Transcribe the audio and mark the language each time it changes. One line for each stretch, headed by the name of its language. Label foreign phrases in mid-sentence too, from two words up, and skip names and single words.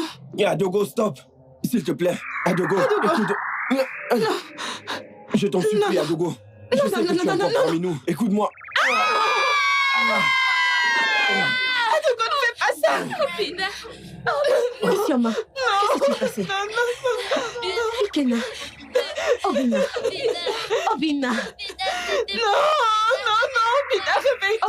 French: Adogo, stop. S'il te plaît. Adogo, écoute. Non. Je t'en supplie, Adogo. Je sais que tu es encore parmi nous. Écoute-moi. Adogo, ne fais pas ça. Copine. Sioma, qu'est-ce qui s'est passé? Ikena. Obina. Obina. Non, Obina, réveille-toi.